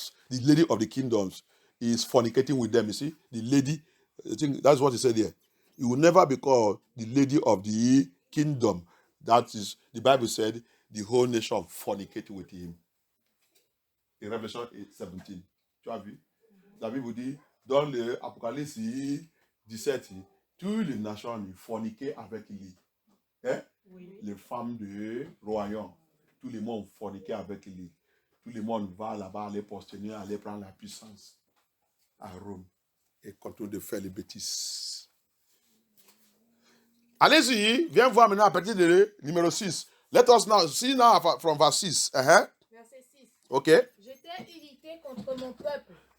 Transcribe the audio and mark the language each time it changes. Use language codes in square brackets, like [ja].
[en] The Lady of the kingdoms is fornicating with them, you see? The Lady, I think that's what he said here. You will never be called the Lady of the kingdom. That is, the Bible said, the whole nation fornicated with him. In Revelation 8:17. [fr] Tu as vu? La Bible dit, dans l'Apocalypse 17, toutes les nations forniquaient avec lui. Hein? Oui. Les femmes du royaume, tout le monde forniquait avec lui. Tout le monde va là-bas aller posterner, aller prendre la puissance à Rome et continue de faire les bêtises. Allez-y, viens voir maintenant à partir de numéro 6. [en] Let us now see now from verse 6. [fr] Verset 6. [en] Ok. [fr] J'étais irrité contre mon peuple.